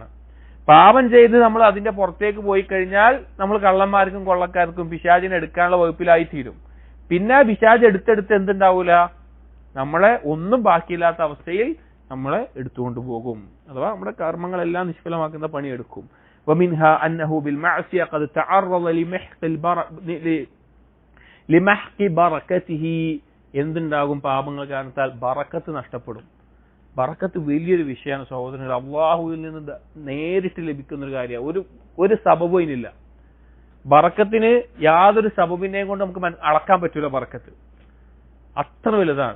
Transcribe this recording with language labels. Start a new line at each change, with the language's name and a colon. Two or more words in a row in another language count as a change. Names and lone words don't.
Malayalam: പാപം ചെയ്ത് നമ്മൾ അതിന്റെ പുറത്തേക്ക് പോയി കഴിഞ്ഞാൽ നമ്മൾ കള്ളന്മാർക്കും കൊള്ളക്കാർക്കും പിശാചിനെ എടുക്കാനുള്ള വകുപ്പിലായി തീരും. പിന്നെ പിശാച് എടുത്തെടുത്ത് എന്തുണ്ടാവൂല, നമ്മളെ ഒന്നും ബാക്കിയില്ലാത്ത അവസ്ഥയിൽ നമ്മളെ എടുത്തുകൊണ്ട് പോകും. അഥവാ നമ്മുടെ കർമ്മങ്ങളെല്ലാം നിഷ്ഫലമാക്കുന്ന പണിയെടുക്കും.
Arabic: ومنها أنه بالمعصية قد تعرض لمحق بركته.
Malayalam: എന്തുണ്ടാകും? പാപങ്ങൾ കാരണത്താൽ ബറക്കത്ത് നഷ്ടപ്പെടും. ബറക്കത്ത് വലിയൊരു വിഷയമാണ് സഹോദരങ്ങൾ. അള്ളാഹുവിൽ നിന്ന് നേരിട്ട് ലഭിക്കുന്ന ഒരു കാര്യമാണ്. ഒരു സബബുമില്ല. ബറക്കത്തിന് യാതൊരു സബബിനെയും കൊണ്ട് നമുക്ക് അളക്കാൻ പറ്റൂല. ബറക്കത്ത് അത്ര വലുതാണ്.